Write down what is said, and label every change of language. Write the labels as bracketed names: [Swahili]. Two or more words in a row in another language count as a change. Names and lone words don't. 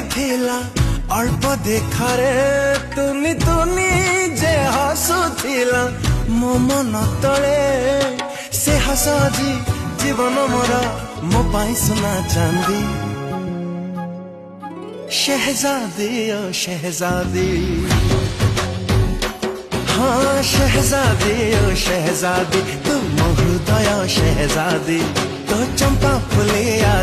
[Odia] ଥିଲା ଅଳ୍ପ ଦେଖାରେ ତୁନି ତୁନି ଯେ ହସୁଥିଲା ମୋ ମନ ତଳେ ସେ ହସ ଆଜି ଜୀବନ ମୋର ମୋ ପାଇଁ ସୁନା ଚାନ୍ଦି [Hindi] शहजादी ओ शहजादी हाँ शहजादी ओ शहजादी [Odia] ତୁ ମୋ ହୃଦୟ ଶହଜାଦୀ ତୋ ଚମ୍ପା ଫୁଲିଆ